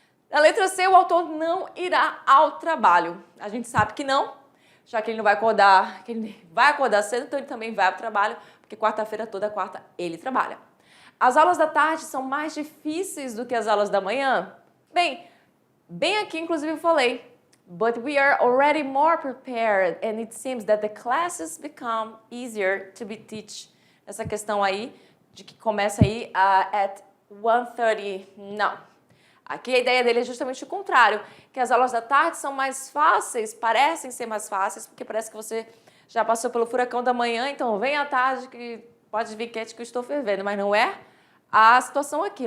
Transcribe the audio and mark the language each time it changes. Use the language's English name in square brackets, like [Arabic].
[Portuguese] Na letra C, o autor não irá ao trabalho. A gente sabe que não, já que ele não vai acordar, que ele vai acordar cedo, então ele também vai ao trabalho, porque quarta-feira, toda quarta, ele trabalha. As aulas da tarde são mais difíceis do que as aulas da manhã? Bem aqui, inclusive, eu falei. [English] But we are already more prepared, and it seems that the classes become easier to be taught. [Portuguese] Essa questão aí, de que começa aí [English] at 1:30. [Portuguese] Não. Aqui a ideia dele é justamente o contrário, que as aulas da tarde são mais fáceis, parecem ser mais fáceis, porque parece que você já passou pelo furacão da manhã, então vem à tarde que pode vir quente que eu estou fervendo, mas não é a situação aqui.